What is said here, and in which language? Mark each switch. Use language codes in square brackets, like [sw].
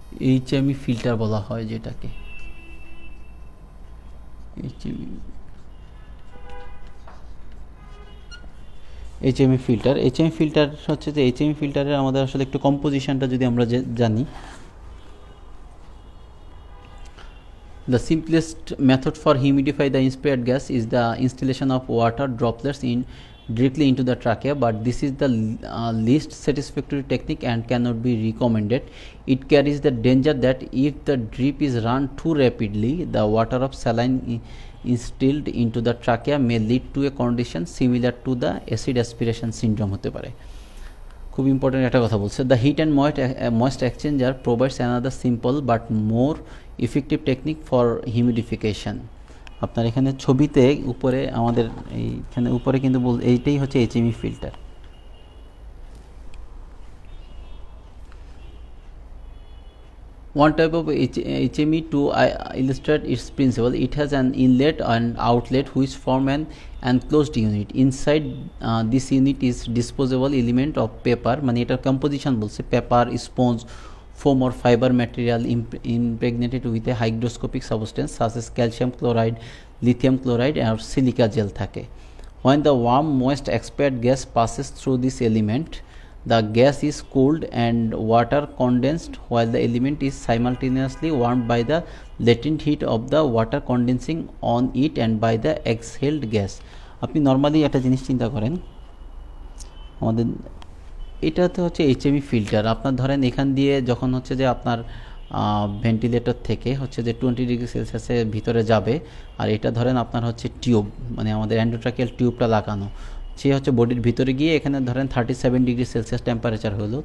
[bn] এইচএমই filter বলা হয়, যেটাকে এইচএমই ফিল্টার হচ্ছে যে এইচএমই ফিল্টারের আমাদের আসলে একটু কম্পোজিশনটা যদি আমরা জানি, [en] The simplest method for humidify the inspired gas is the installation of water droplets in directly into the trachea, but this is the least satisfactory technique and cannot be recommended. It carries the danger that if the drip is run too rapidly, the water of saline instilled into the trachea may lead to a condition similar to the acid aspiration syndrome [bn] হতে পারে। খুব important একটা কথা বলছে, [en] The heat and moist exchanger provides another simple but more effective technique for humidification. [bn] আপনার এখানে ছবিতে উপরে আমাদের এইখানে উপরে কিন্তু এইটাই হচ্ছে এইচএমই filter. [en] One type of HME to illustrate its principle, it has an inlet and outlet which form an enclosed unit. Inside this unit is disposable element of paper, [bn] মানে এটার composition বলছে [en] paper, sponge, foam or fiber material impregnated with a hygroscopic substance such as calcium chloride, lithium chloride or silica gel [bn] থাকে। [en] When the warm moist expired gas passes through this element, the gas is cooled and water condensed while the element is simultaneously warmed by the latent heat of the water condensing on it and by the exhaled gas. [bn] আপনি normally একটা জিনিস চিন্তা করেন, আমাদের এটাতে হচ্ছে এইচএমই filter. আপনার ধরেন এখান দিয়ে যখন হচ্ছে যে আপনার ভেন্টিলেটর থেকে হচ্ছে যে 20 ডিগ্রি সেলসিয়াসের ভিতরে যাবে, আর এটা ধরেন আপনার হচ্ছে টিউব, মানে আমাদের এন্ডোট্রাকিয়াল টিউবটা লাগানো, সে হচ্ছে বডির ভিতরে গিয়ে এখানে ধরেন 37 ডিগ্রি সেলসিয়াস টেম্পারেচার হলো।